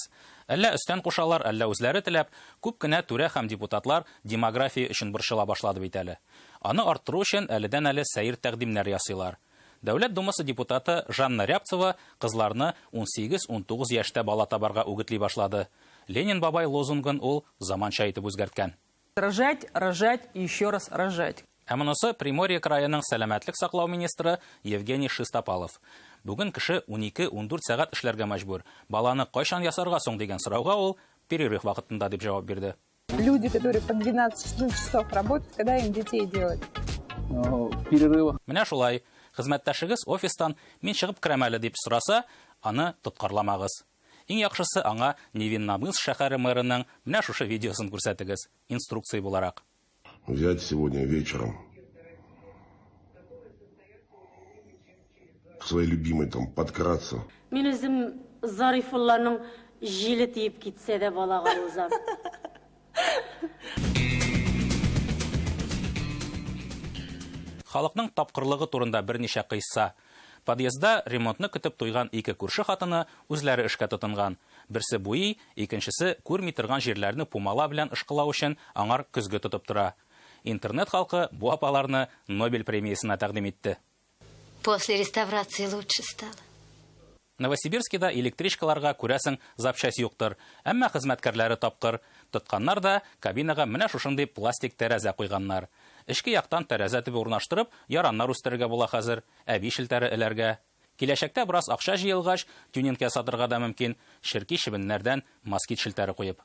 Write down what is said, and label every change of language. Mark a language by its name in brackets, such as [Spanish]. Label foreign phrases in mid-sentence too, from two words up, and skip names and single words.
[Tatar] Әллә өстән кушалар, әллә үзләре теләп, күп кенә түрә һәм депутатлар демография өчен борчыла башлады бит әле. Аны арттыру өчен әледән-әле сәйр тәкъдимнәр ясыйлар. Дәүләт Думасы депутаты Жанна Рябцева кызларны 18-19 яшьтә бала табарга үгетли башлады. Ленин бабай лозунгын ул заманча итеп үзгәрткән. [Russian] Рожать, рожать и еще раз рожать. [Tatar] Ә монысы Приморье краеның сәламәтлек саклау министры Евгений Шестопалов. Бүген кеше 12-14 сәгать эшләргә мәҗбүр. Баланы кайчан ясарга соң дигән сорауга ул перерыв вакытында дип җавап бирде. [Russian] Люди, которые по 12 часов работают, когда им детей делать? Перерыв. [Tatar] Менә шулай. Хезмәттәшегез офистан мин чыгып керәм әле дип сораса, аны тоткарламагыз. Иң яхшысы аңа Невинномысск шәһәре мэрының менә шушы видеосын күрсәтегез, инструкция буларак. [Russian] Взять сегодня вечером к своей любимой там подкраться. [Tatar] Мин үзем Зарифулланың җиле тиеп китсә дә балага узам. Халыкның тапкырлыгы турында берничә кыйсса. Подъездда ремонтны көтеп туйган ике күрше хатыны үзләре эшкә тотынган. Берсе буй, икенчесе күрми торган җирләрне пумала белән ышкылау өчен аңар көзгө тотып тора. Интернет халкы бу апаларны Нобель премиясына тәкъдим итте. [Russian] После реставрации лучше стало. [Tatar] Новосибирскида электричкаларга күрәсең запчасть юктыр, әмма хезмәткәрләре тапкыр. Тотканнар да кабинага менә шушындый пластик тәрәзә куйганнар. Эшке яктан тәрәзә төбе урнаштырып, яраннар үстерергә була хәзер, әби шелтәре эләргә. Киләчәктә бераз акча җыелгач, тюнингка сатырга да мөмкин, ширки чебеннәрдән москит шелтәре куеп.